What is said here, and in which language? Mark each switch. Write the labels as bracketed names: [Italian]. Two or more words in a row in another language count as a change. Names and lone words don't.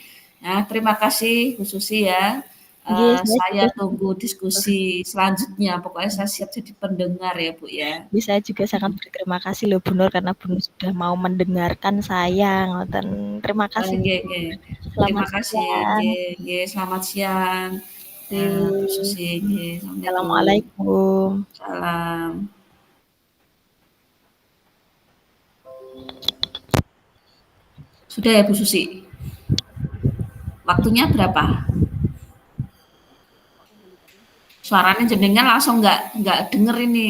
[Indonesian] Nah, terima kasih Bu Susi ya. Nggih, saya juga Saya tunggu diskusi selanjutnya. Pokoknya saya siap jadi pendengar ya, Bu ya. Saya juga sangat berterima kasih loh Bu Nur karena Bu Nur sudah mau mendengarkan saya ngoten. Terima kasih Nggih, Bu. nggih. Selamat Terima kasih. siang. Nggih, nggih. Selamat siang. Nah, Bu Oke. Susi, nggih. Assalamualaikum. Assalamualaikum. Salam. Sudah ya Bu Susi? Waktunya berapa? Suaranya jenengan langsung nggak denger ini.